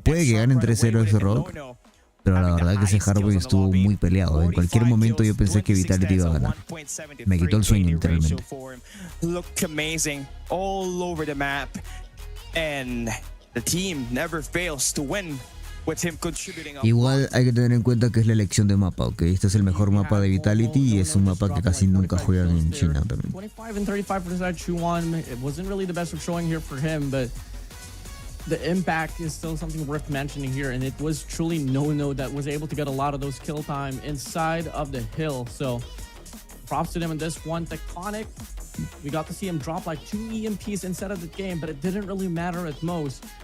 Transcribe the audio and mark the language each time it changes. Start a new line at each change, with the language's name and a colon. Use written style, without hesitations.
Spanish: Puede que ganen 3-0 X-Rock, pero la verdad que ese Hardpoint estuvo muy peleado. En cualquier momento yo pensé que Vitality iba a ganar. Me quitó el sueño, literalmente.
English: Look amazing all over the map. And the team never fails to win with him contributing.
Spanish: Igual hay que tener en cuenta que es la elección de mapa, ¿ok? Este es el mejor mapa de Vitality y es un mapa que casi nunca juegan en China también.
English: 25 and 35 for the side Q9. It wasn't really the best of showing here for him, but the impact is still something worth mentioning here, and it was truly No that was able to get a lot of those kill time inside of the hill. So props to them in this one. Tectonic, we got to see him drop like 2 EMPs instead of the game, but it didn't really matter at most.